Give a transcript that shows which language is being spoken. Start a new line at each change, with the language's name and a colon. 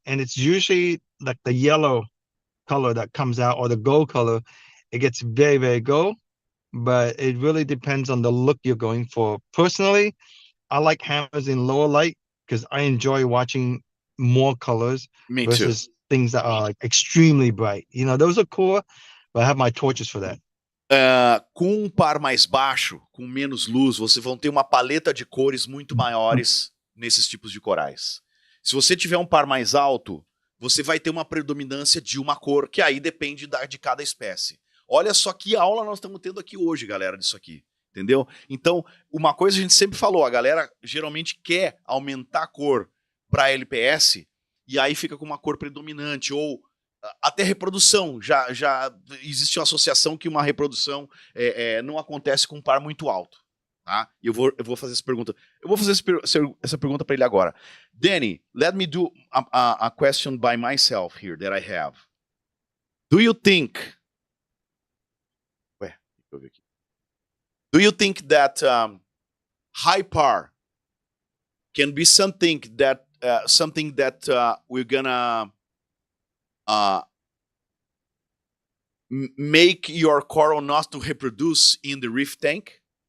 English: And it's usually like the yellow color that comes out, or the gold color. It gets very, very gold. but it really depends on the look you're going for. Personally, I like hammers in lower light because I enjoy watching more colors Me too. versus things that are like extremely bright. You know, those are cool, but I have my torches for that.
Portuguese: Com um par mais baixo, com menos luz, vocês vão ter uma paleta de cores muito maiores nesses tipos de corais. Se você tiver um par mais alto, você vai ter uma predominância de uma cor, que aí depende de cada espécie. Olha só que aula nós estamos tendo aqui hoje, galera, disso aqui. Entendeu? Então, uma coisa a gente sempre falou, a galera geralmente quer aumentar a cor para LPS e aí fica com uma cor predominante, ou até reprodução. Já existe uma associação que uma reprodução não acontece com um par muito alto. Tá? E eu vou fazer essa pergunta. Eu vou fazer essa pergunta para ele agora.
English: Danny, let me do a question by myself here that I have. Do you think...
Portuguese: Ué, deixa eu ver aqui.
English: Do you think that high par can be something that we're gonna make your coral not to reproduce in the reef tank?